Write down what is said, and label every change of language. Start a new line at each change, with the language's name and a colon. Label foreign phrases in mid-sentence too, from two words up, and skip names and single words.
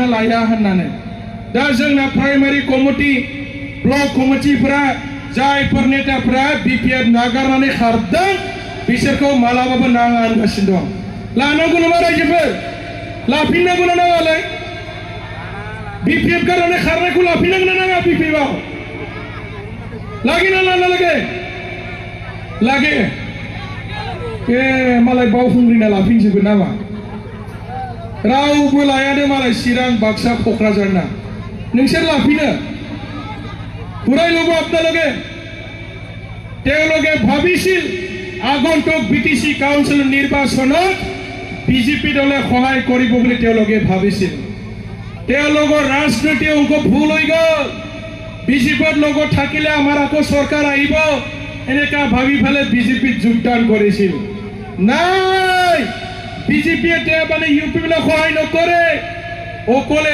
Bodo: लाया होननानै दा जोंना प्राइमारि कमिटि ब्लक कमिटिफोरा जायफोर नेताफोरा बिपिएफ नागारनानै खारदों बिसोरखौ मालाबाबो नाङा होनगासिनो दं लानांगौ नामा रायजोफोर लाफिननांगौ ना नाङालाय बिपिएफ गारनानै खारनायखौ लाफिननांगौ ना नाङा बिपिएफआव लागे ना लागे लागे ए मालाय बावखुंग्रिना लाफिनजोबो नामा रावबो लायानो मालाय चिरां बाक्सा क'क्राझारना नोंसोर लाफिनो फरायल'बो आपनालोगे
Assamese: তেওঁলোকে ভাবিছিল আগন্তুক বিটিসি কাউন্সিল নিৰ্বাচনত বিজেপি দলে সহায় কৰিব বুলি তেওঁলোকে ভাবিছিল তেওঁলোকৰ ৰাজনৈতিক অংক ভুল হৈ গ'ল বিজেপিৰ লগত থাকিলে আমাৰ আকৌ চৰকাৰ আহিব এনেকা ভাবি ফেলে বিজেপিত যোগদান কৰিছিল নাই বিজেপিয়ে মানে ইউপিপিএল সহায় নকৰে অকলে